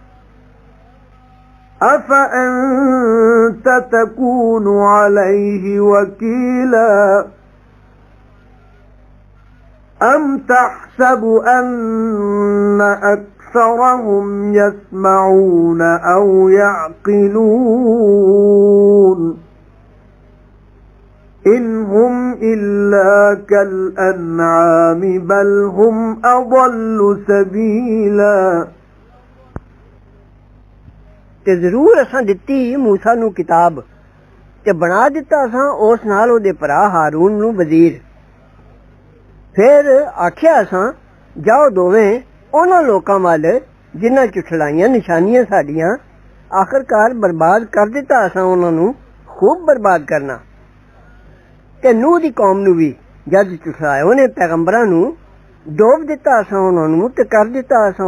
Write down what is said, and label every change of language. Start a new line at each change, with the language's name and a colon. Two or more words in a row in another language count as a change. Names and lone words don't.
Arabic: أَفَأَنْتَ تَكُونُ عَلَيْهِ وَكِيلًا أَمْ تَحْسَبُ أَنَّ أَكْثَرَهُمْ يَسْمَعُونَ أَوْ يَعْقِلُونَ إِنْ هُمْ إِلَّا كَالْأَنْعَامِ بَلْ هُمْ أَضَلُّ سَبِيلًا
Punjabi: ਤੇ ਜ਼ਰੂਰ ਅਸਾਂ ਦਿੱਤੀ ਮੂਸਾ ਨੂੰ ਕਿਤਾਬ ਤੇ ਬਣਾ ਦਿੱਤਾ ਅਸਾਂ ਉਸ ਨਾਲ ਉਹਦੇ ਭਰਾ ਹਾਰੂਨ ਨੂੰ ਵਜ਼ੀਰ ਫਿਰ ਆਖਿਆ ਅਸਾਂ ਜਾਓ ਦੋਵੇਂ ਉਹਨਾਂ ਲੋਕਾਂ ਵੱਲ ਜਿਨ੍ਹਾਂ ਝੁਠਲਾਈਆਂ ਨਿਸ਼ਾਨੀਆਂ ਸਾਡੀਆਂ ਆਖਰਕਾਰ ਬਰਬਾਦ ਕਰ ਦਿੱਤਾ ਅਸਾਂ ਉਹਨਾਂ ਨੂੰ ਖੂਬ ਬਰਬਾਦ ਕਰਨਾ ਤੇ ਨੂਹ ਦੀ ਕੌਮ ਨੂੰ ਵੀ ਜਦ ਝੁਠਲਾਇਆ ਉਹਨੇ ਪੈਗੰਬਰਾਂ ਨੂੰ ਡੋਬ ਦਿੱਤਾ ਅਸਾਂ ਉਹਨਾਂ ਨੂੰ ਤੇ ਕਰ ਦਿੱਤਾ ਅਸਾਂ